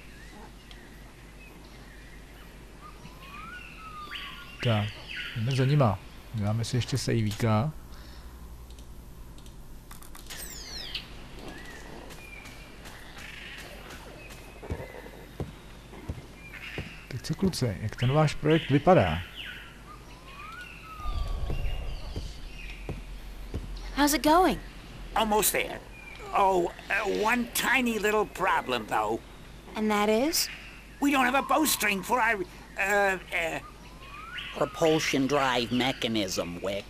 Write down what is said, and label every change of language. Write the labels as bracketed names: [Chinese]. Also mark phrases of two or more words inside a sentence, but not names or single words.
[Czech] Tak, jdeme za nima. Dáme si ještě sejvíka. Tak co kluci, jak ten váš projekt vypadá? [English] How's it going? Almost there. Oh, one tiny little problem, though. And that is? We don't have a bowstring for our, Propulsion drive mechanism, Wick.